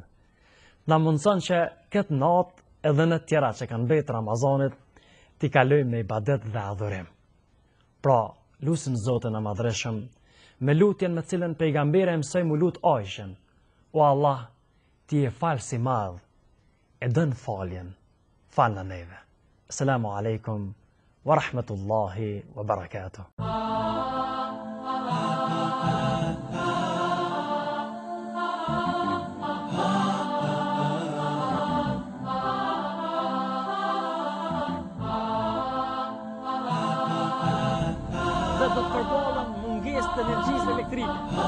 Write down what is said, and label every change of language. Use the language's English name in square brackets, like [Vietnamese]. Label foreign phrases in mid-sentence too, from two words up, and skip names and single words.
[Albanian] Na mundson që këtë natë edhe në tjera që kanë mbetur Ramazanit t'i kalojmë me ibadet dhe adhurim. Pra, lusim Zotin e Madhreshëm me lutjen me cilën pejgamberi mësoi mu lut Aishën. O Allah, ti je falës i madh, e dën faljen, fal na neve. [Arabic] السلام عليكم ورحمة الله وبركاته. [Albanian] Dhe do të përballën mungesë të energjisë elektrike.